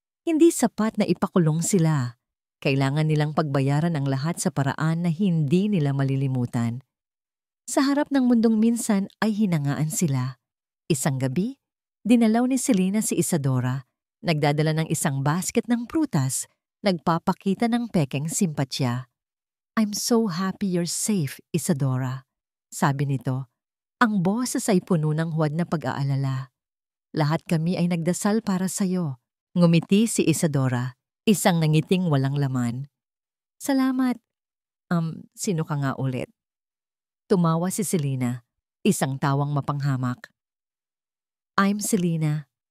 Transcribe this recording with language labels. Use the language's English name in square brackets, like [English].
[Filipino] Hindi sapat na ipakulong sila. Kailangan nilang pagbayaran ang lahat sa paraan na hindi nila malilimutan. Sa harap ng mundong minsan ay hinangaan sila. Isang gabi, dinalaw ni Selena si Isadora. Nagdadala ng isang basket ng prutas, nagpapakita ng pekeng simpatya. [English] "I'm so happy you're safe, Isadora," [Filipino] sabi nito. Ang boses ay puno ng huwad na pag-aalala. "Lahat kami ay nagdasal para sa'yo." Ngumiti si Isadora, isang nangiting walang laman. "Salamat. Sino ka nga ulit?" Tumawa si Selena, isang tawang mapanghamak. [English] "I'm Selena.